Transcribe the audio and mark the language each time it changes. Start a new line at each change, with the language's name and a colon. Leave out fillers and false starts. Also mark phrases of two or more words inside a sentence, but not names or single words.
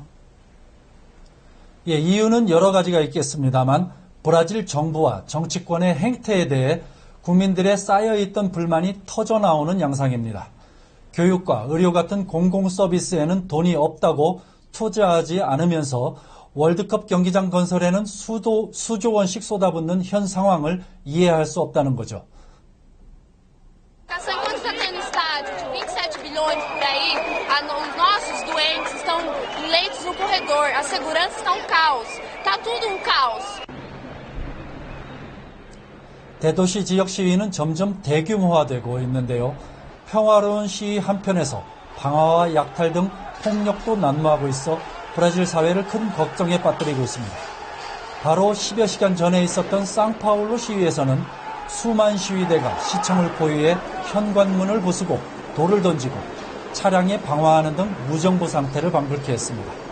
Korean: 예, 이유는 여러 가지가 있겠습니다만 브라질 정부와 정치권의 행태에 대해 국민들의 쌓여있던 불만이 터져나오는 양상입니다. 교육과 의료 같은 공공 서비스에는 돈이 없다고 투자하지 않으면서 월드컵 경기장 건설에는 수조 원씩 쏟아붓는 현 상황을 이해할 수 없다는 거죠.
Portuguese: Enquanto você tem no estádio de 27 bilhões por aí, os nossos doentes estão em leitos no corredor, a segurança está um caos, está tudo um caos.
Korean: 대도시 지역 시위는 점점 대규모화되고 있는데요. 평화로운 시위 한편에서 방화와 약탈 등 폭력도 난무하고 있어 브라질 사회를 큰 걱정에 빠뜨리고 있습니다. 바로 10여 시간 전에 있었던 상파울루 시위에서는 수만 시위대가 시청을 포위해 현관문을 부수고 돌을 던지고 차량에 방화하는 등 무정부 상태를 방불케 했습니다.